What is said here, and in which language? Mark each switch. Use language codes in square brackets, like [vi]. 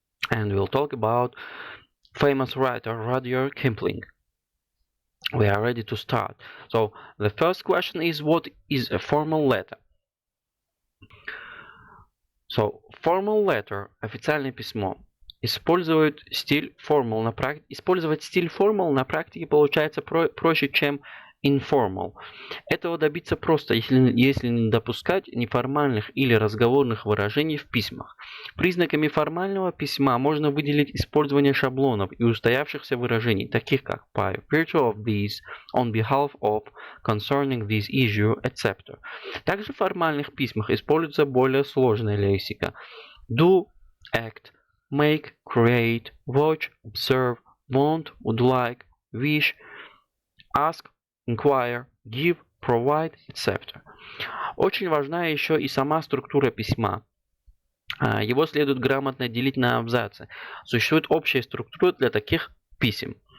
[en] And we'll talk about famous writer Rudyard Kipling. We are ready to start. So the first question is, what is a formal letter? So formal letter, [ru] официальное письмо. Использовать стиль формал на практике получается проще, чем informal. Этого добиться просто, если не допускать неформальных или разговорных выражений в письмах. Признаками формального письма можно выделить использование шаблонов и устоявшихся выражений, таких как [en] by virtue of this, on behalf of, concerning this issue, etc. [ru] Также в формальных письмах используется более сложная лексика. [en] Do, act, make, create, watch, observe, want, would like, wish, ask, inquire, give, provide, etc. [ru] Очень важна еще и сама структура письма. Его следует грамотно делить на абзацы. Существует общая структура для таких писем.